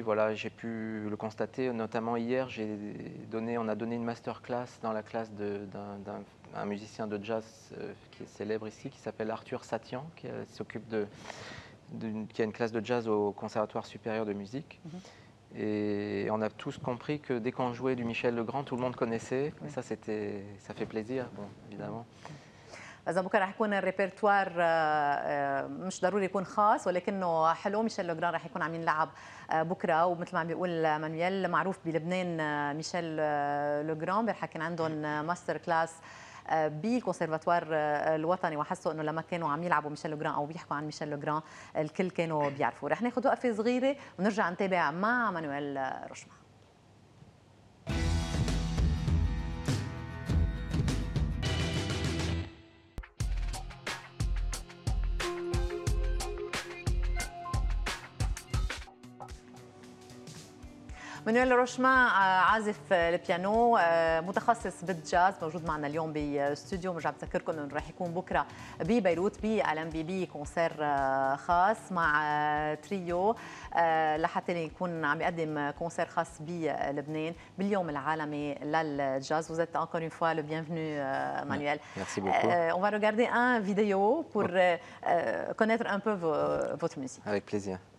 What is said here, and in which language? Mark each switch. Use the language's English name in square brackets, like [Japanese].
[French] Voilà, j'ai pu le constater. Notamment hier, on a donné une masterclass dans la classe d'un musicien de jazz qui est célèbre ici, qui s'appelle Arthur Satian, qui a une classe de jazz au Conservatoire supérieur de musique. Et on a tous compris que dès qu'on jouait du Michel Legrand, tout le monde connaissait. Et ça fait plaisir, bon, évidemment. [Arabic] إذا بكره رح يكون الريبرتوار مش ضروري يكون خاص، ولكنه حلو. ميشيل لوغران رح يكون عم ينلعب بكره، ومثل ما عم بيقول مانويل معروف بلبنان ميشيل لوغران. امبارح كان عندهم ماستر كلاس بالكونسرفاتوار الوطني، وحسوا انه لما كانوا عم يلعبوا ميشيل لوغران او بيحكوا عن ميشيل لوغران الكل كانوا بيعرفوا. رح ناخذ وقفه صغيره ونرجع نتابع مع مانويل روشما. مانويل روشما عازف البيانو متخصص بالجاز، موجود معنا اليوم باستوديو. برجع بذكركم انه رح يكون بكره ببيروت بي كونسير خاص مع تريو لحتى يكون عم يقدم كونسير خاص بلبنان باليوم العالمي للجاز. [French] Vous êtes encore une fois le bienvenu, Manuel. Merci beaucoup. On va regarder un vidéo pour connaître un peu votre musique. Avec plaisir.